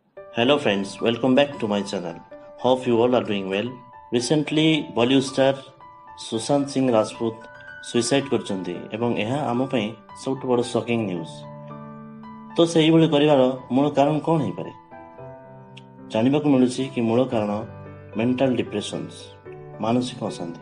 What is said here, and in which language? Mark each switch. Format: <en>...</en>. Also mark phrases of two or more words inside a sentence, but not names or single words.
<en>Hello friends, welcome back to my channel. Hope you all are doing well. Recently Bollywood star</en> <or>ସୁଶାନ୍ତ ସିଂ ରାଜପୁତ ସୁଇସାଇଡ୍ କରିଛନ୍ତି ଏବଂ ଏହା ଆମ ପାଇଁ ସବୁଠୁ ବଡ଼</or> <en>shocking news.</en> <or>ତ ସେଇଭଳି କରିବାର ମୂଳ କାରଣ କ'ଣ ହେଇପାରେ? ଜାଣିବାକୁ ମିଳୁଛି କି ମୂଳ କାରଣ</or> <en>mental depressions,</en> <or>ମାନସିକ ଅଶାନ୍ତି।</or>